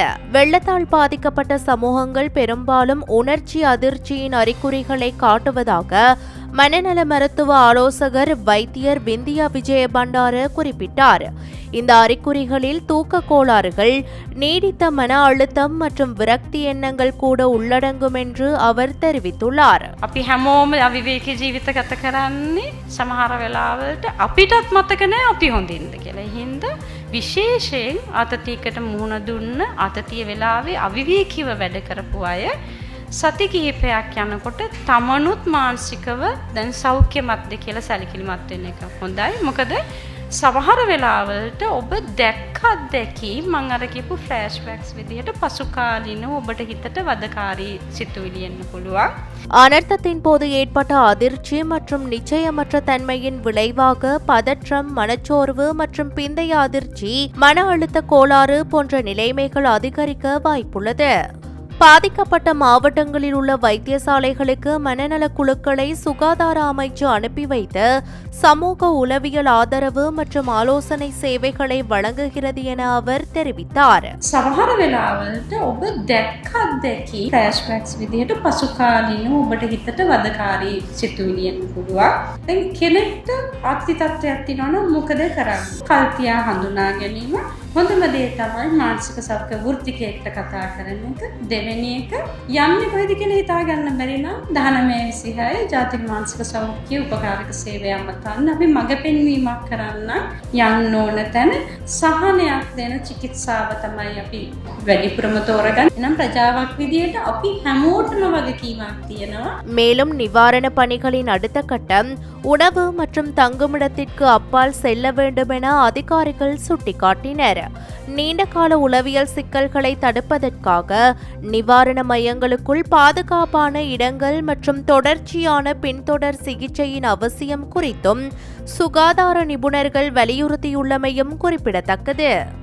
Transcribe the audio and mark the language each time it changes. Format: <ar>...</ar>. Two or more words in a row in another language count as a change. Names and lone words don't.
<ta>வெள்ளத்தால் பாதிக்கப்பட்ட சமூகங்கள் பெரும்பாலும் உணர்ச்சி அதிர்ச்சியின் அறிகுறிகளை காட்டுவதாக மனநல மருத்துவ ஆலோசகர் வைத்தியர் விந்தியா விஜயபண்டார குறிப்பிட்டார். இந்த அறிகுறிகளில் தூக்க கோளாறுகள், நீடித்த மன அழுத்தம் மற்றும் விரக்தி எண்ணங்கள் கூட உள்ளடங்கும் என்று அவர் தெரிவித்துள்ளார்.</ta> <si>අපි හැමෝම අවිවේකී ජීවිත ගත කරන්නේ සමහර වෙලාවලට අපිටත් මතක නැහැ අපි හොඳින්ද කියලා. ඒ හින්දා විශේෂයෙන් ආතතියකට මුහුණ දුන්න ආතතිය වෙලාවේ අවිවේකීව වැඩ කරපු අය සති කිහිපයක් යනකොට තමනුත් මානසිකව දැන් සෞඛ්‍යමත්ද කියලා සැලකිලිමත් වෙන එක හොඳයි. මොකද සමහර වෙලාවලට ඔබ දැක්ක අත්දැකීම් මම අර කියපු ෆ්ලෑෂ්බැක්ස් විදිහට පසු කාලිනව ඔබට හිතට වදකාරී සිතුවිලි එන්න පුළුවන්. அனர்த்தத்தின் போது ஏற்பட்ட அதிர்ச்சி மற்றும் நிச்சயமற்ற தன்மையின் விளைவாக பதற்றம், மனச்சோர்வு மற்றும் பிந்தைய அதிர்ச்சி, மன அழுத்த கோளாறு போன்ற நிலைமைகள் அதிகரிக்க வாய்ப்புள்ளது. பாதிக்கப்பட்ட மாவட்டங்களில் உள்ள வைத்தியசாலைகளுக்கு மனநல குழுக்களை சுகாதார அமைச்சு அனுப்பி வைத்து சமூக உளவியல் ஆதரவு மற்றும் ஆலோசனை சேவைகளை வழங்குகிறது என அவர் தெரிவித்தார். සමහර වෙලාවලට ඔබ දැක්ක අත්දැකී ෆ්ලෑෂ්බැක්ස් විදිහට පසු කාලිනව ඔබට හිතට වදකාරී සිතුවිලි එන්න පුළුවන්. දැන් කෙනෙක්ට ආත්ති තත්ත්වයක් තියෙනවා නම් මොකද කරන්නේ? කල්තියා හඳුනා ගැනීම හොඳම දේ තමයි මානසික සෞඛ්‍ය වෘත්තිකයෙක්ට කතා කරන එක. දෙවෙනි එක යන්නේ කොහෙද කියලා හිතා ගන්න බැරි නම් 1926 ජාතික මානසික සෞඛ්‍ය උපකාරක සේවය අමතන්න අපි මඟ පෙන්වීමක් කරන්න යන්න ඕන තැන සහනයක් දෙන චිකිත්සාව තමයි අපි වැඩිපුරම තෝරගන්නේ. එනම් ප්‍රජාවක් විදියට අපි හැමෝටම වගකීමක් තියෙනවා.</si> <ta>மேலும் நிவாரண பணிகளின் அடுத்த கட்டம் உணவு மற்றும் தங்குமிடத்திற்கு அப்பால் செல்ல வேண்டும் என அதிகாரிகள் சுட்டிக்காட்டினர். நீண்டகால உளவியல் சிக்கல்களை தடுப்பதற்காக நிவாரண மையங்களுக்குள் பாதுகாப்பான இடங்கள் மற்றும் தொடர்ச்சியான பின்தொடர் சிகிச்சையின் அவசியம் குறித்தும் சுகாதார நிபுணர்கள் வலியுறுத்தியுள்ளமையும் குறிப்பிடத்தக்கது.</ta>